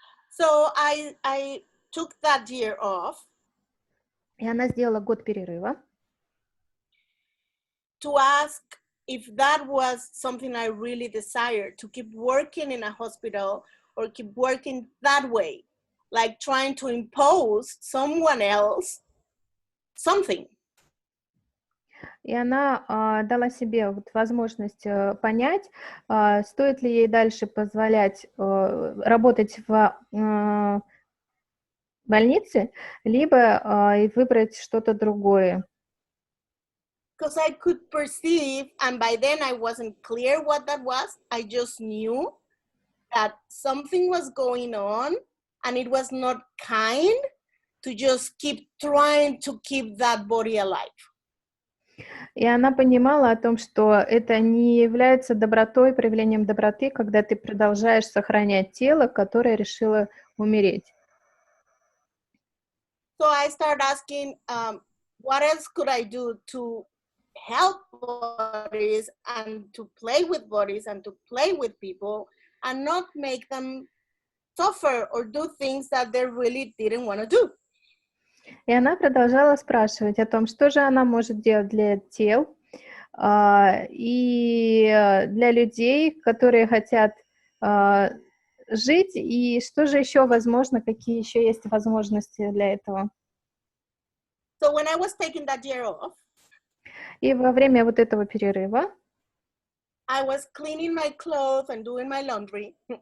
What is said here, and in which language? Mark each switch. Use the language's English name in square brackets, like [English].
[English] So I took that year off. [Russian] И она сделала год перерыва. [English] To ask if that was something I really desired, to keep working in a hospital or keep working that way, like trying to impose someone else something. [Russian] И она дала себе вот возможность понять, стоит ли ей дальше позволять работать в больнице, либо выбрать что-то другое. [English] Because I could perceive, and by then I wasn't clear what that was. I just knew that something was going on, and it was not kind to just keep trying to keep that body alive. [Russian] И она понимала о том, что это не является добротой, проявлением доброты, когда ты продолжаешь сохранять тело, которое решило умереть. [English] So I started asking, what else could I do to help bodies and to play with bodies and to play with people and not make them suffer or do things that they really didn't want to do. [Russian] И она продолжала спрашивать о том, что же она может делать для тел и для людей, которые хотят жить, и что же еще возможно, какие еще есть возможности для этого. [English] So when I was taking that year off, [Russian] и во время вот этого перерыва [English] I was cleaning my clothes and doing my laundry.